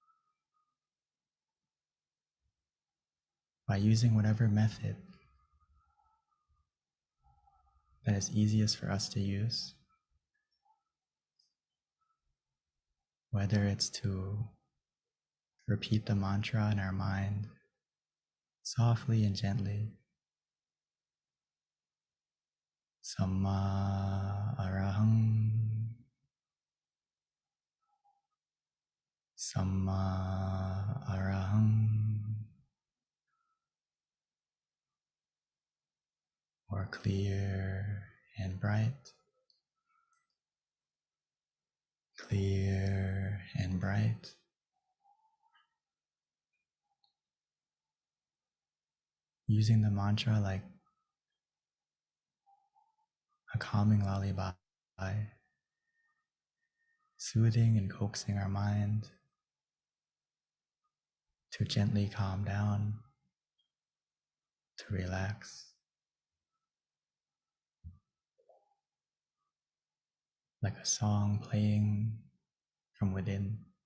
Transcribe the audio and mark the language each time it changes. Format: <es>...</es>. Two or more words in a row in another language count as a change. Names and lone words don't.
<en>by using whatever method that is easiest for us to use, whether it's to repeat the mantra in our mind softly and gently.</en> <pi>Samma arahang, Samma arahang,</pi> <en>or clear and bright, clear and bright. Using the mantra like a calming lullaby, soothing and coaxing our mind to gently calm down, to relax, like a song playing from within.</en>